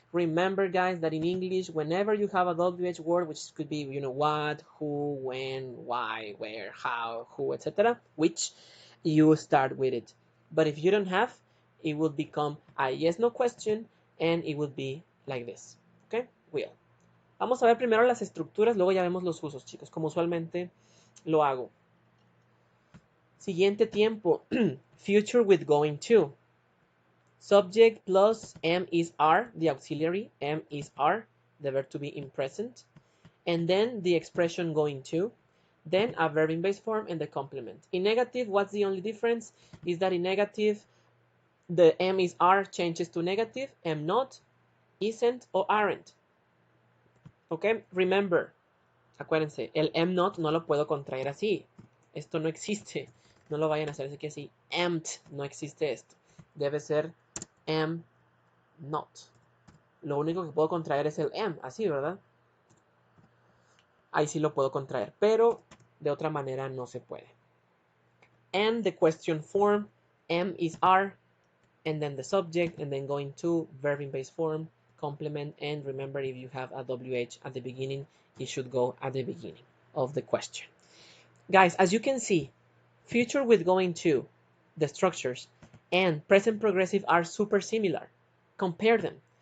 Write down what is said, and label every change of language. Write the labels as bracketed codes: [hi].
[en] Remember, guys, that in English, whenever you have a WH word, which could be, what, who, when, why, where, how, who, etc., which, you start with it. But if you don't have, it will become a yes/no question, and it will be like this. Okay, will. [es] Vamos a ver primero las estructuras, luego ya vemos los usos, chicos, como usualmente lo hago. Siguiente tiempo, [en] future with going to. Subject plus am is are, the auxiliary, am is are, the verb to be in present. And then the expression going to. Then a verb in base form and the complement. In negative, what's the only difference? Is that in negative, the am is are changes to negative, am not, isn't [es] o [en] aren't. ¿Ok? Remember, [es] acuérdense, el am not no lo puedo contraer así. Esto no existe. No lo vayan a hacer así que así. Amt, no existe esto. Debe ser am not. Lo único que puedo contraer es el am, así, ¿verdad? Ahí sí lo puedo contraer, pero de otra manera no se puede. [en] And the question form, am is are, and then the subject, and then going to verb in base form, complement, and remember if you have a WH at the beginning, it should go at the beginning of the question. Guys, as you can see, future with going to, the structures, and present progressive are super similar. Compare them.